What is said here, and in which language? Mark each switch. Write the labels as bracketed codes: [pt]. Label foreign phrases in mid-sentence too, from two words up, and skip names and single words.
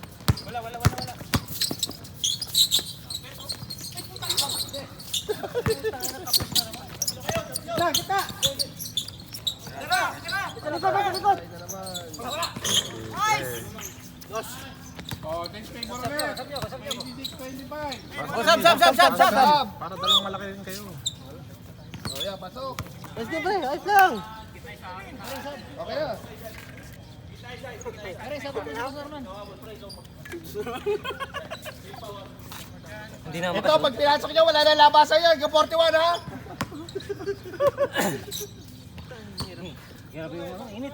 [tl] Kita, kita. Sa likod! Sa likod! [en] Oh, thanks favor [tl] ulit. 26-25. [en] Oh, sab, sab, sab, sab, sab! Sub. [tl] Para dalawang malaki rin kayo. [en] Oh, yeah, [tl] pasok. [en] Let's go, [tl] pre. Ayos lang. Okay na. Aray, sabo mo na, Norman. Ito, pag pinasok niya, wala na labasan yan. Hanggang 41, ha? Grabe yung ano, init.